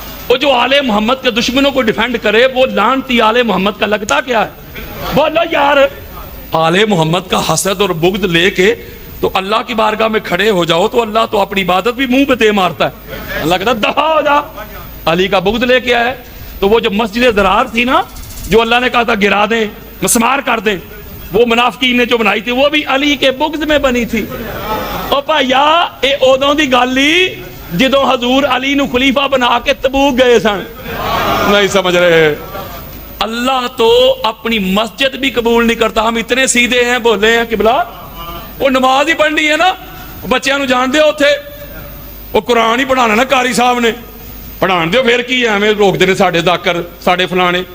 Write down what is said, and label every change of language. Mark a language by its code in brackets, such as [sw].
[ur] وہ جو آل محمد کے دشمنوں کو ڈیفینڈ کرے وہ لعنتی آل محمد کا لگتا کیا ہے؟ بولو یار، آل محمد کا حسد اور بغض لے کے تو اللہ کی بارگاہ میں کھڑے ہو جاؤ تو اللہ تو اپنی عبادت بھی منہ پہ دے مارتا ہے. اللہ کہتا ہے دفع ہو جا. علی کا بغض لے کے آئے تو وہ جو مسجد ضرار تھی نا، جو اللہ نے کہا تھا گرا دیں، مسمار کر دیں، وہ منافقین نے جو بنائی تھی وہ بھی علی کے بغض میں بنی تھی. [pa] او پایا اے اودوں دی گل ہی جدوں حضور علی نو خلیفہ بنا کے تبوک گئے سن. [ur] نہیں سمجھ رہے؟ اللہ تو اپنی مسجد بھی قبول نہیں کرتا. ہم اتنے سیدھے ہیں، بولے ہیں قبلہ وہ نماز ہی پڑھنی ہے نا، [pa] بچیاں نو جان دیو اوتھے [ur] وہ قرآن ہی پڑھانا نا، [pa] قاری صاحب نے پڑھان دیو، پھر کی ہمیں روک دے ساڈے ذاکر ساڈے فلانے.